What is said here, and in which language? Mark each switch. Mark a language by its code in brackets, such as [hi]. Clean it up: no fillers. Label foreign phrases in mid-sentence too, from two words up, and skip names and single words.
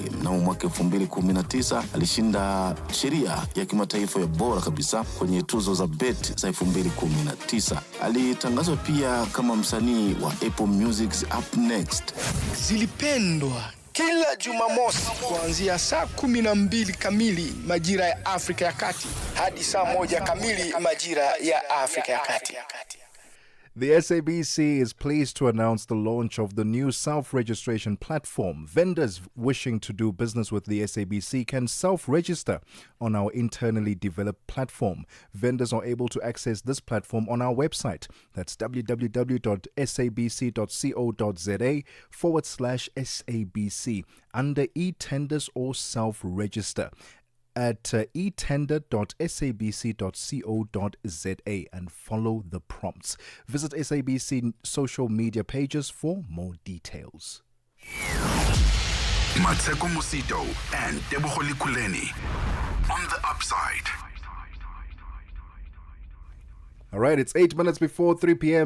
[sw] Mnamo mwaka 2019 alishinda sheria ya kimataifa ya bora kabisa kwenye tuzo za BET za 2019. Alitangazwa pia kama msanii wa Apple Music's Up Next. Zilipendwa kila Jumamosi kuanzia saa 12 kamili majira ya Afrika ya Kati hadi saa 1 kamili majira ya Afrika ya Kati. [en] The SABC is pleased to announce the launch of the new self-registration platform. Vendors wishing to do business with the SABC can self-register on our internally developed platform. Vendors are able to access this platform on our website. That's www.sabc.co.za/SABC under e-tenders or self-register at etender.sabc.co.za and follow the prompts. Visit SABC social media pages for more details. Mmatsheko Mosito and Tebogo Lekhuleni on the Upside. All right, it's 8 minutes before 3 p.m.